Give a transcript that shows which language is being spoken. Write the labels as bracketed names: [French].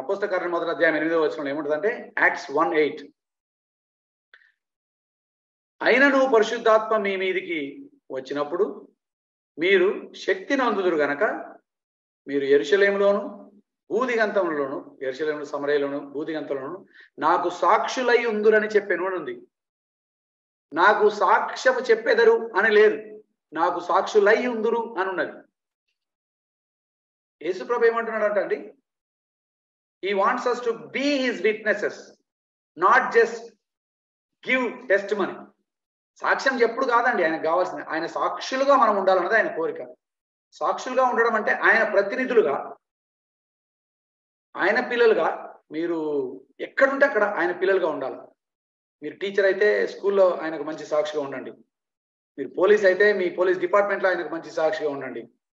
[Telugu] అపోస్తల కార్యం 1వ అధ్యాయం 8వ వచనంలో ఏముంటుందంటే యాక్ట్స్ 1:8, అయినను పరిశుద్ధాత్మ మీ మీదికి వచ్చినప్పుడు మీరు శక్తిని అందుదురు గనక మీరు యెరూషలేములోను భూదిగంతములలోను, యెరూషలేము సమరయలోను భూదిగంతములలోను నాకు సాక్షులై ఉందురని చెప్పాను అని ఉంది. నాకు సాక్ష్యము చెప్పెదరు అని లేదు, నాకు సాక్షులై ఉందురు అని ఉన్నది. యేసుప్రభు ఏమంటున్నాడు అండి, [English] he wants us to be his witnesses, not just give testimony. [Telugu] సాక్ష్యం చెప్పుడు కాదండి ఆయనకు కావాల్సింది, ఆయన సాక్షులుగా మనం ఉండాలన్నది ఆయన కోరిక. సాక్షులుగా ఉండడం అంటే ఆయన ప్రతినిధులుగా, ఆయన పిల్లలుగా, మీరు ఎక్కడుంటే అక్కడ ఆయన పిల్లలుగా ఉండాలి. మీరు టీచర్ అయితే స్కూల్లో ఆయనకు మంచి సాక్షిగా ఉండండి. మీరు పోలీస్ అయితే మీ పోలీస్ డిపార్ట్మెంట్లో ఆయనకు మంచి సాక్షిగా ఉండండి.